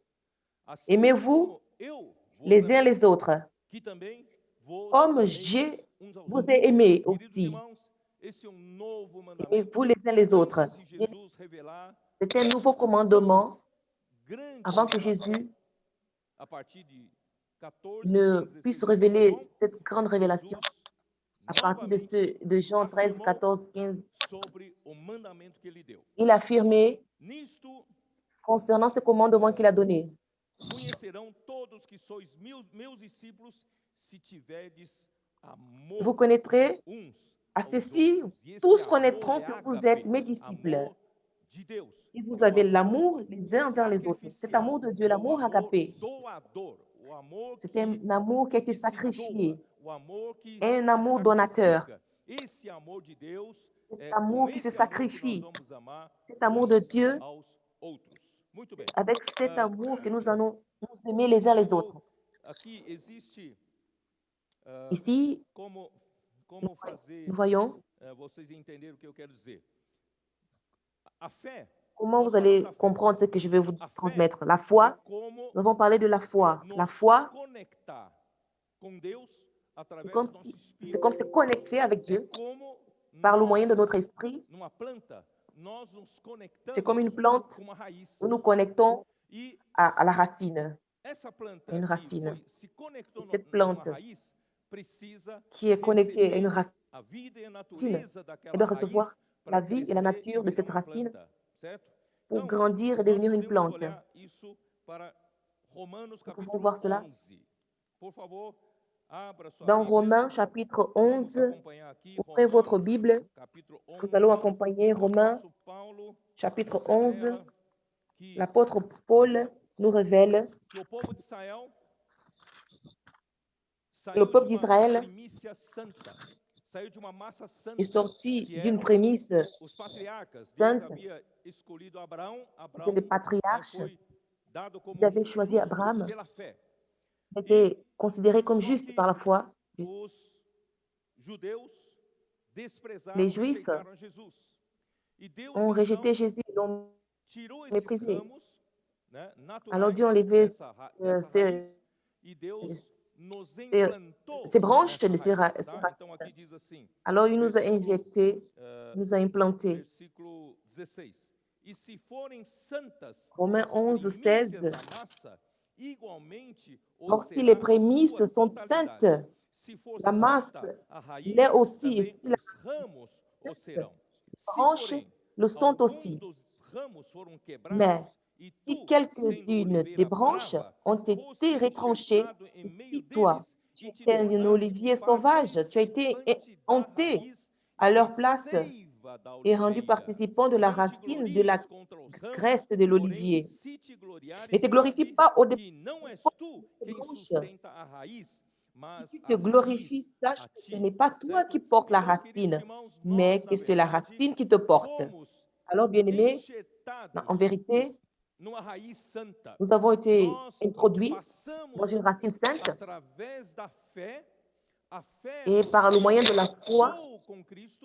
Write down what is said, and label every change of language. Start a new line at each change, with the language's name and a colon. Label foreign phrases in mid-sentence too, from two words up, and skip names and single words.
Portuguese: assim
French: Aimez-vous
Portuguese: como eu vos
French: les uns
Portuguese: amei,
French: les autres,
Portuguese: que também vos
French: comme
Portuguese: ameis
French: je
Portuguese: uns aos
French: vous
Portuguese: outros.
French: ai aimé
Portuguese: Queridos
French: aussi.
Portuguese: irmãos, esse é um novo mandamento.
French: Aimez-vous les uns les autres.
Portuguese: Antes de Jesus revelar
French: C'est un nouveau
Portuguese: tão
French: commandement
Portuguese: grande
French: avant que
Portuguese: revelação,
French: Jésus
Portuguese: a partir de 14,
French: ne 15 puisse
Portuguese: desse
French: révéler
Portuguese: João,
French: cette grande révélation.
Portuguese: Jesus
French: À partir de,
Portuguese: novamente
French: de Jean 13,
Portuguese: afirmou 14, 15, sobre o mandamento que ele deu.
French: il a affirmé
Portuguese: Nisto
French: concernant ce commandement qu'il a donné.
Portuguese: conhecerão todos que sois meus discípulos, se tiverdes amor
French: Vous connaîtrez
Portuguese: uns
French: à
Portuguese: aos
French: ceci,
Portuguese: outros. E esse
French: tous
Portuguese: amor
French: connaîtront
Portuguese: é
French: que vous êtes
Portuguese: ágape,
French: mes disciples,
Portuguese: amor de Deus.
French: si vous
Portuguese: É o
French: avez
Portuguese: amor
French: l'amour les uns envers les autres. Cet
Portuguese: sacrificial,
French: amour de Dieu,
Portuguese: é o
French: l'amour
Portuguese: amor
French: agapé,
Portuguese: doador, o amor
French: c'est
Portuguese: que
French: un amour qui a été
Portuguese: se doa,
French: sacrifié,
Portuguese: o amor que
French: un
Portuguese: se
French: amour donateur,
Portuguese: sacrifica. Esse amor de Deus
French: cet
Portuguese: é
French: amour
Portuguese: com
French: qui se
Portuguese: esse amor que nós
French: sacrifie,
Portuguese: vamos amar
French: cet amour de
Portuguese: uns
French: Dieu,
Portuguese: aos outros. Muito bem.
French: avec cet Ah, amour que nous allons nous aimer les uns les autres.
Portuguese: Aqui existe
French: Ici,
Portuguese: como
French: nous
Portuguese: fazer
French: voyons
Portuguese: vocês entenderem o que eu quero dizer. A fé,
French: comment
Portuguese: nós
French: vous allez
Portuguese: falamos da fé.
French: comprendre ce que je vais vous
Portuguese: A fé
French: transmettre. La
Portuguese: é
French: foi,
Portuguese: como
French: nous avons parlé de la foi. La
Portuguese: nos
French: foi,
Portuguese: conectar com Deus
French: c'est
Portuguese: através
French: comme
Portuguese: do nosso
French: si,
Portuguese: espírito.
French: c'est comme se connecter avec
Portuguese: É
French: Dieu
Portuguese: como
French: par le moyen de
Portuguese: nós,
French: notre esprit.
Portuguese: numa planta, nós nos
French: C'est
Portuguese: conectamos
French: comme une plante,
Portuguese: com uma raiz.
French: nous nous connectons
Portuguese: E
French: à la racine.
Portuguese: essa planta
French: Une
Portuguese: que
French: racine.
Portuguese: se conectou
French: Cette
Portuguese: numa
French: plante
Portuguese: raiz precisa
French: qui est connectée à une
Portuguese: receber
French: racine,
Portuguese: a vida e a
French: elle
Portuguese: natureza daquela
French: doit
Portuguese: raiz
French: recevoir
Portuguese: para
French: la vie et la
Portuguese: crescer e
French: nature de
Portuguese: virar
French: cette
Portuguese: uma
French: racine
Portuguese: planta, certo?
French: pour
Portuguese: Então,
French: grandir et
Portuguese: nós
French: devenir une
Portuguese: podemos
French: plante.
Portuguese: olhar isso para Romanos
French: Nous pouvons
Portuguese: capítulo
French: voir cela
Portuguese: 11. Por favor, abra sua
French: dans
Portuguese: Bíblia.
French: Romains chapitre
Portuguese: Vamos
French: 11.
Portuguese: acompanhar aqui
French: Ouvrez votre
Portuguese: Romanos
French: Bible.
Portuguese: capítulo
French: Nous allons
Portuguese: 11.
French: accompagner
Portuguese: O
French: Romains
Portuguese: apóstolo Paulo
French: chapitre
Portuguese: nos
French: 11.
Portuguese: revela que
French: L'apôtre Paul nous révèle
Portuguese: o povo de Israel
French: que le
Portuguese: saiu de
French: peuple
Portuguese: uma
French: d'Israël
Portuguese: primícia santa, saiu de uma massa
French: est
Portuguese: santa,
French: sorti
Portuguese: que
French: d'une
Portuguese: eram
French: prémisse
Portuguese: os patriarcas. Deus
French: sainte.
Portuguese: havia escolhido Abraão.
French: C'est les
Portuguese: Abraão,
French: patriarches.
Portuguese: foi dado como
French: Ils avaient choisi
Portuguese: justo
French: Abraham.
Portuguese: pela fé.
French: Il était considéré comme
Portuguese: Só
French: juste
Portuguese: que
French: par la foi.
Portuguese: os judeus
French: Les
Portuguese: desprezaram,
French: Juifs
Portuguese: rejeitaram Jesus. E Deus
French: ont
Portuguese: então
French: rejeté Jésus, ils l'ont
Portuguese: tirou esses
French: méprisé.
Portuguese: ramos, né,
French: Alors
Portuguese: naturais
French: Dieu a enlevé
Portuguese: dessa raiz, e Deus nos implantou
French: ces branches
Portuguese: nessa
French: de ces
Portuguese: raiz, tá?
French: racines.
Portuguese: Então aqui diz assim,
French: Alors il nous a
Portuguese: versículo,
French: injectés, il nous a implantés.
Portuguese: versículo 16. E se forem santas
French: Romains
Portuguese: as
French: 11,
Portuguese: primícias
French: 16.
Portuguese: da massa, igualmente o
French: Or si
Portuguese: será
French: les
Portuguese: a
French: prémices
Portuguese: sua
French: sont
Portuguese: totalidade.
French: saintes,
Portuguese: Se for
French: la masse
Portuguese: santa a raiz,
French: l'est aussi. Et
Portuguese: também
French: si la
Portuguese: os ramos o serão. Se,
French: branche
Portuguese: porém,
French: le sont
Portuguese: alguns
French: aussi.
Portuguese: dos ramos foram
French: Mais
Portuguese: quebrados, e
French: si
Portuguese: tu, sendo
French: quelques-unes des
Portuguese: oliveira
French: branches
Portuguese: brava,
French: ont
Portuguese: foste
French: été retranchées,
Portuguese: enxertado em
French: et
Portuguese: meio
French: si toi,
Portuguese: deles,
French: tu
Portuguese: e te
French: étais un
Portuguese: tornaste
French: olivier sauvage, tu as été
Portuguese: participante da
French: hanté
Portuguese: raiz
French: à
Portuguese: e
French: leur
Portuguese: da
French: place
Portuguese: seiva da
French: et rendu
Portuguese: oliveira.
French: participant de la
Portuguese: Não te
French: racine de la
Portuguese: glories contra os ramos,
French: graisse de
Portuguese: porém,
French: l'olivier.
Portuguese: se te gloriares,
French: Ne te glorifie
Portuguese: sabe
French: pas au-dessus
Portuguese: que não és tu
French: des
Portuguese: quem
French: branches.
Portuguese: sustenta a raiz,
French: Si
Portuguese: mas
French: tu
Portuguese: a
French: te
Portuguese: raiz
French: glorifies, sache
Portuguese: a
French: que ce
Portuguese: ti.
French: n'est pas toi
Portuguese: Certo?
French: qui portes la
Portuguese: Então, queridos
French: racine,
Portuguese: irmãos,
French: mais
Portuguese: nós, na
French: que c'est la
Portuguese: verdade,
French: racine qui te porte.
Portuguese: fomos
French: Alors, bien-aimés,
Portuguese: enxertados
French: en vérité,
Portuguese: numa raiz santa.
French: nous avons été
Portuguese: Nós
French: introduits dans
Portuguese: passamos
French: une racine sainte
Portuguese: através da fé, a fé
French: et
Portuguese: nos
French: par le moyen de la foi,
Portuguese: conectou com Cristo,